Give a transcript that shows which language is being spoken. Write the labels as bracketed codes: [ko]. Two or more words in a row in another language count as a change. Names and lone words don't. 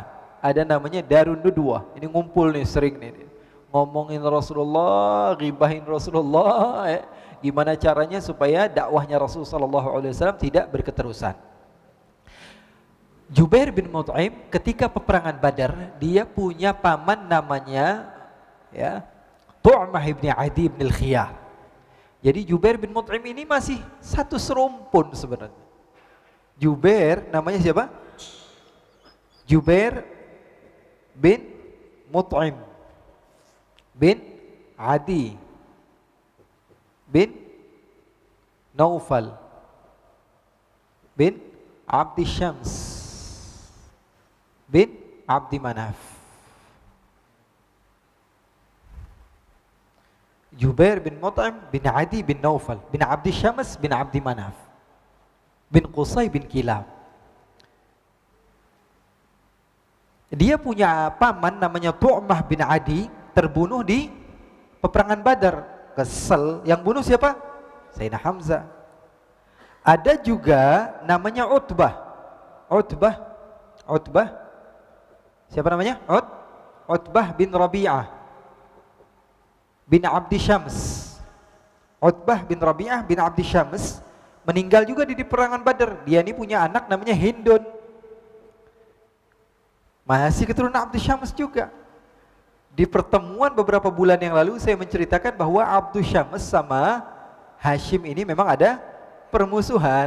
[id] Ada namanya Darun Nudwah. Ini ngumpul nih sering nih. Ngomongin Rasulullah, ghibahin Rasulullah. Gimana caranya supaya dakwahnya Rasul [ar] صلى الله عليه وسلم [id] tidak berketerusan. Jubair bin Mut'im ketika peperangan Badar, dia punya paman namanya Tu'mah ibn Adi ibn al-Khiyar. Jadi Jubair bin Mut'im ini masih satu serumpun sebenarnya. Jubair namanya siapa? Jubair bin Mut'im bin Adi bin Naufal bin Abdi Syams bin Abdi Manaf. Jubair bin Mut'im bin Adi bin Naufal bin Abdi Syams bin Abdi Manaf bin Qusay bin Kilab. Dia punya paman namanya Tu'mah bin Adi, terbunuh di peperangan Badar. Kesel, yang bunuh siapa? Sayyidina Hamzah. Ada juga namanya Utbah. Siapa namanya? Utbah bin Rabi'ah bin Abdi Syams. Utbah bin Rabi'ah bin Abdi Syams meninggal juga di peperangan Badar. Dia ini punya anak namanya Hindun, masih keturunan Abdi Syams juga. Di pertemuan beberapa bulan yang lalu saya menceritakan bahwa Abdi Syams sama Hashim ini memang ada permusuhan.